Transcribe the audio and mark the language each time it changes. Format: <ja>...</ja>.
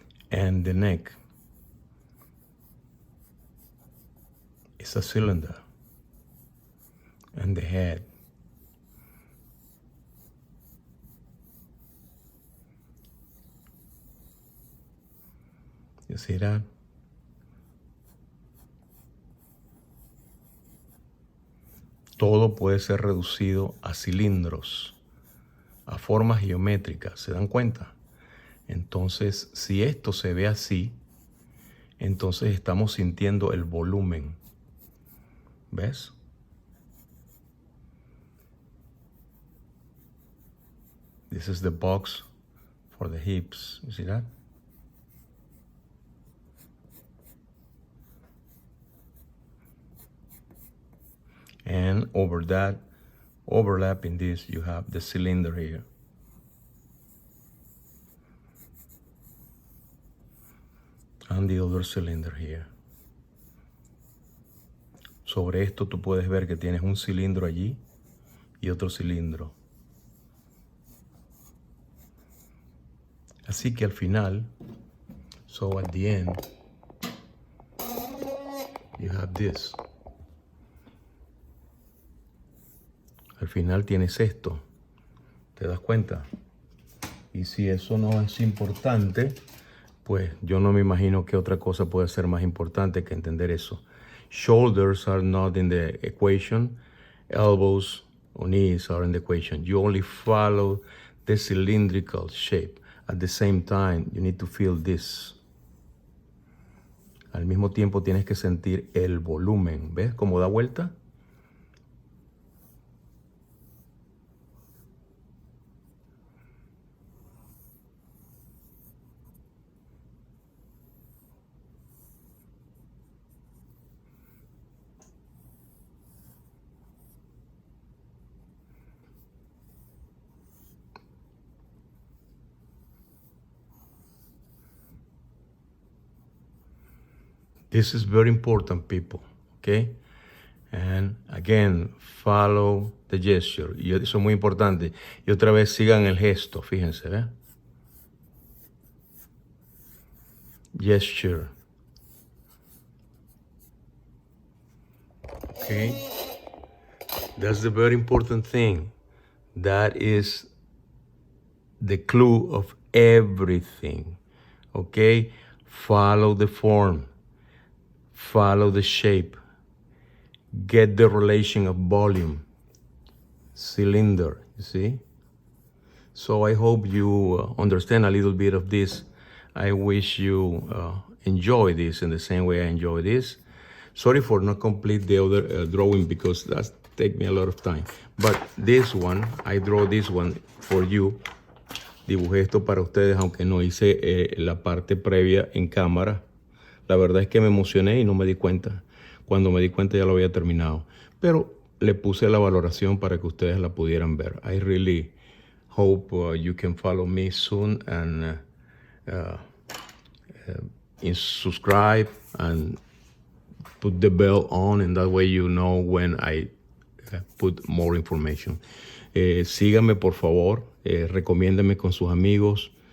<en>And the neck is a cylinder. And the head you see that?</en> <es>Todo puede ser reducido a cilindros, a formas geométricas, ¿se dan cuenta? Entonces, si esto se ve así, entonces estamos sintiendo el volumen. ¿Ves?</es> <en>This is the box for the hips. You see that? And over that, overlapping this, you have the cylinder here. And the other cylinder here.</en> <es>Sobre esto tú puedes ver que tienes un cilindro allí y otro cilindro. Así que al final,</es> <en>so at the end, you have this.</en> <es>Al final tienes esto. ¿Te das cuenta? Y si eso no es importante, pues yo no me imagino qué otra cosa puede ser más importante que entender eso.</es> <en>Shoulders are not in the equation. Elbows or knees are in the equation. You only follow the cylindrical shape. At the same time, you need to feel this.</en> <es>Al mismo tiempo tienes que sentir el volumen. ¿Ves cómo da vuelta?</es> <en>This is very important, people, okay? And again, follow the gesture.</en> <es>Y eso es muy importante. Y otra vez sigan el gesto, fíjense, ¿eh?</es> <en>Gesture. Okay? That's the very important thing. That is the clue of everything, okay? Follow the form. Follow the shape. Get the relation of volume. Cylinder, you see? So I hope you understand a little bit of this. I wish you enjoy this in the same way I enjoy this. Sorry for not complete the other drawing because that take me a lot of time. But this one, I draw this one for you.</en> <es>Dibujé esto para ustedes, aunque no hice la parte previa en cámara. La verdad es que me emocioné y no me di cuenta. Cuando me di cuenta ya lo había terminado. Pero le puse la valoración para que ustedes la pudieran ver.</es> <en>I really hope you can follow me soon and subscribe and put the bell on, and that way you know when I put more information.</en> <es>Síganme por favor, recomiéndenme con sus amigos.</es>